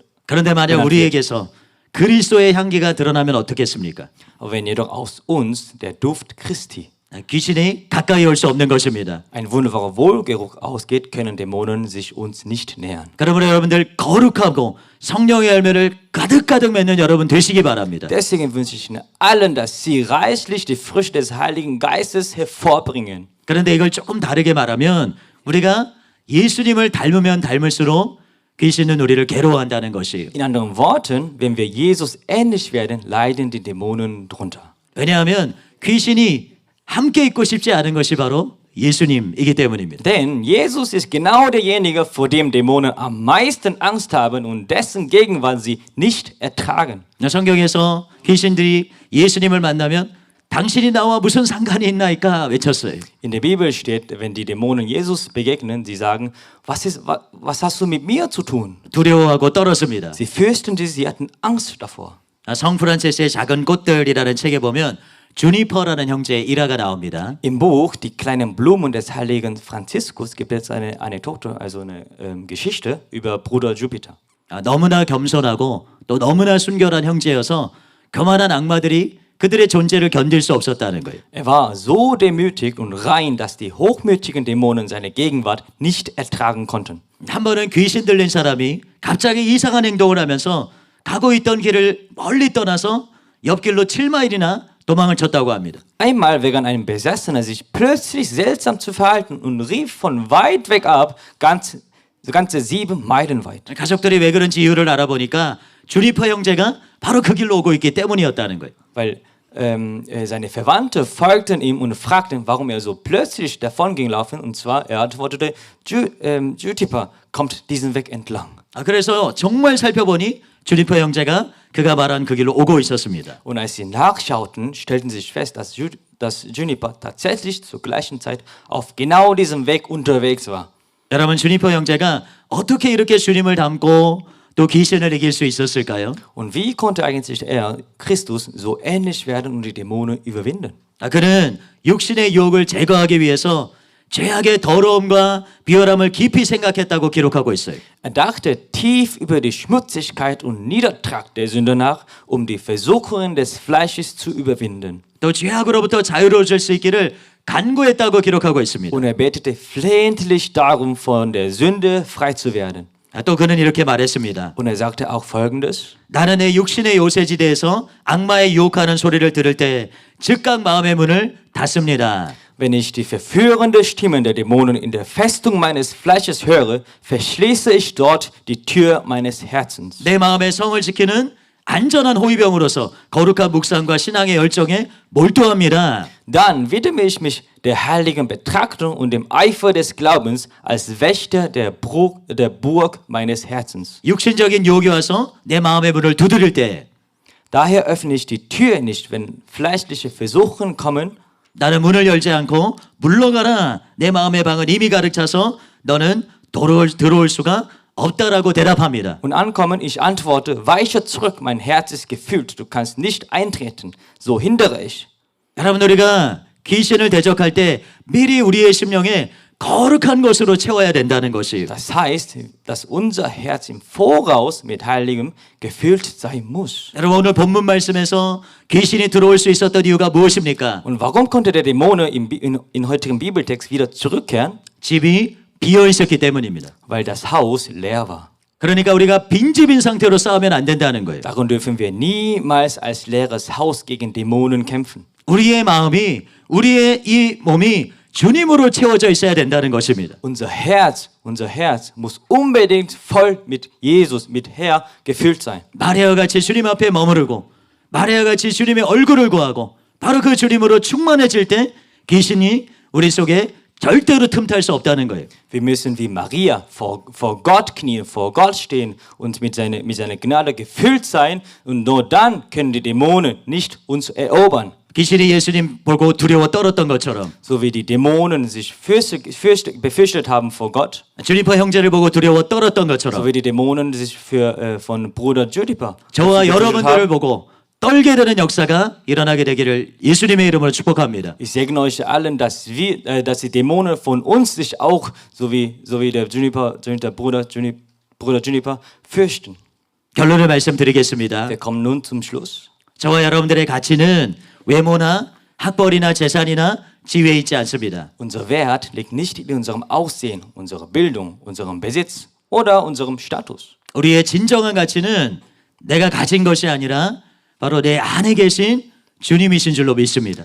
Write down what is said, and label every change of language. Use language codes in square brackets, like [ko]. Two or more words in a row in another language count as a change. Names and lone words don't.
[ko] 그런데 만약 우리에게서 그리스도의 향기가 드러나면 어떻겠습니까? [de] Aber wenn jedoch aus uns der Duft Christi [ko] 귀신이 가까이 올 수 없는 것입니다. [de] ein wunderbarer Wohlgeruch ausgeht, können Dämonen sich uns nicht nähern. [ko] 그러므로 여러분들 거룩하고 성령의 열매를 가득가득 맺는 여러분 되시기 바랍니다. [de] Deswegen wünsche ich Ihnen allen, dass Sie reichlich die Früchte des Heiligen Geistes hervorbringen. [ko] 그런데 이걸 조금 다르게 말하면 우리가 예수님을 닮으면 닮을수록 귀신은 우리를 괴로워한다는 것이에요. [de] In anderen Worten, wenn wir Jesus ähnlich werden, leiden die Dämonen drunter. [ko] 왜냐하면 귀신이 함께 있고 싶지 않은 것이 바로 예수님이기 때문입니다. [de] Denn Jesus ist genau derjenige, vor dem Dämonen am meisten Angst haben und dessen Gegenwart sie nicht ertragen. [ko] 성경에서 귀신들이 예수님을 만나면 당신이 나와 무슨 상관이 있나이까 외쳤어요. [de] In der Bibel steht, wenn die Dämonen Jesus begegnen, sie sagen, was hast du mit mir zu tun? [ko] 두려워하고 떨었습니다. [de] Sie fürchten sich, sie hatten Angst davor. [ko] 성 프란체스의 작은 꽃들이라는 책에 보면 주니퍼라는 형제의 일화가 나옵니다. [de] Im Buch Die kleinen Blumen des heiligen Franziskus gibt es eine Anekdote, also eine Geschichte über Bruder Jupiter. [ko] 너무나 겸손하고 또 너무나 순결한 형제여서 교만한 악마들이 그들의 존재를 견딜 수 없었다는 거예요. [de] Er war so demütig und rein, dass die hochmütigen Dämonen seine Gegenwart nicht ertragen konnten. [ko] 한 번은 귀신 들린 사람이 갑자기 이상한 행동을 하면서 가고 있던 길을 멀리 떠나서 옆길로 7마일이나 도망을 쳤다고 합니다. [de] Einmal begann ein Besessener sich plötzlich seltsam zu verhalten und rief von weit weg ab, ganze 7 Meilen weit. [ko] 가족들이 왜 그런지 이유를 알아보니까 주니퍼 형제가 바로 그 길로 오고 있기 때문이었다는 거예요. [de] Weil seine Verwandte folgten ihm und fragten, warum er so plötzlich davon ging laufen. Und zwar, er antwortete, Jupiter kommt diesen Weg entlang. [ko] 그래서 정말 살펴보니 주니퍼 형제가 그가 말한 그 길로 오고 있었습니다. [de] Und als sie nachschauten, stellten sie fest, dass Juniper tatsächlich zur gleichen Zeit auf genau diesem Weg unterwegs war. [ko] 여러분 주니퍼 형제가 어떻게 이렇게 주님을 닮고 또 귀신을 이길 수 있었을까요? [de] Und wie konnte eigentlich er, Christus, so ähnlich werden und die Dämonen überwinden? [ko] 그는 육신의 유혹을 제거하기 위해서 죄악의 더러움과 비열함을 깊이 생각했다고 기록하고 있어요. [de] Er dachte tief über die Schmutzigkeit und Niedertrag der Sünde nach, um die Versuchungen des Fleisches zu überwinden. [ko] 또 죄악으로부터 자유로워질 수 있기를 간구했다고 기록하고 있습니다. [de] Und er betete flehentlich darum, von der Sünde frei zu werden. [ko] 또 그는 이렇게 말했습니다. [de] Und er sagte auch Folgendes. [ko] 나는 내 육신의 요새지대에서 악마의 유혹하는 소리를 들을 때 즉각 마음의 문을 닫습니다. [de] Wenn ich die verführende Stimmen der Dämonen in der Festung meines Fleisches höre, verschließe ich dort die Tür meines Herzens. [ko] 내 마음의 성을 지키는 안전한 호위병으로서 거룩한 묵상과 신앙의 열정에 몰두합니다. [de] Dann widme ich mich der heiligen Betrachtung und dem Eifer des Glaubens als Wächter der Burg meines Herzens. [ko] 육신적인 유혹이 와서 내 마음의 문을 두드릴 때 [de] Daher öffne ich die Tür nicht, wenn fleischliche Versuchungen kommen. [ko] 나는 문을 열지 않고 물러가라. 내 마음의 방은 이미 가득 차서 너는 들어올 수가 없다라고 대답합니다. [de] Und ankommen, ich antworte, weiche zurück, mein Herz ist gefüllt, du kannst nicht eintreten, so hindere ich. [ko] 여러분 우리가 귀신을 대적할 때 미리 우리의 심령에 거룩한 것으로 채워야 된다는 것이에요. [de] Das heißt, dass unser Herz im Voraus mit Heiligem gefüllt sein muss. [ko] 여러분 오늘 본문 말씀에서 귀신이 들어올 수 있었던 이유가 무엇입니까? [de] Und warum konnte der Dämon in heutigen Bibeltext wieder zurückkehren? [ko] 집이 비어 있었기 때문입니다. [de] Weil das Haus leer war. [ko] 그러니까 우리가 빈집인 상태로 싸우면 안 된다는 거예요. [de] Darum dürfen wir niemals als leeres Haus gegen Dämonen kämpfen. [ko] 우리의 마음이 우리의 이 몸이 주님으로 채워져 있어야 된다는 것입니다. [de] Unser Herz muss unbedingt voll mit Jesus, mit Herr gefüllt sein. [ko] 마리아와 같이 주님 앞에 머무르고 마리아와 같이 주님의 얼굴을 구하고 바로 그 주님으로 충만해질 때 귀신이 우리 속에 절대로 틈탈 수 없다는 거예요. [de] Wir müssen wie Maria vor Gott knien, vor Gott stehen und mit seiner Gnade gefüllt sein und nur dann können die Dämonen nicht uns erobern. [ko] 귀신이 예수님 보고 두려워 떨었던 것처럼 [de] So wie die Dämonen sich befürchtet haben vor Gott, [ko] 주니퍼 형제를 보고 두려워 떨었던 [de] so [ko] 것처럼 [de] wie die Dämonen sich von Bruder Juniper [ko] 저와 [de] gefürchtet [ko] 여러분들을 [de] haben. [ko] 보고 떨게 되는 역사가 일어나게 되기를 예수님의 이름으로 축복합니다. [de] Ich segne euch allen, dass die Dämonen von uns sich auch, so wie der Bruder Juniper, fürchten. [ko] 결론을 말씀드리겠습니다. [de] Wir kommen nun zum Schluss. [ko] 저와 여러분들의 가치는 외모나 학벌이나 재산이나 지위에 있지 않습니다. [de] Unser Wert liegt nicht in unserem Aussehen, unserer Bildung, unserem Besitz oder unserem Status. [ko] 우리의 진정한 가치는 내가 가진 것이 아니라 바로 내 안에 계신 주님이신 줄로 믿습니다.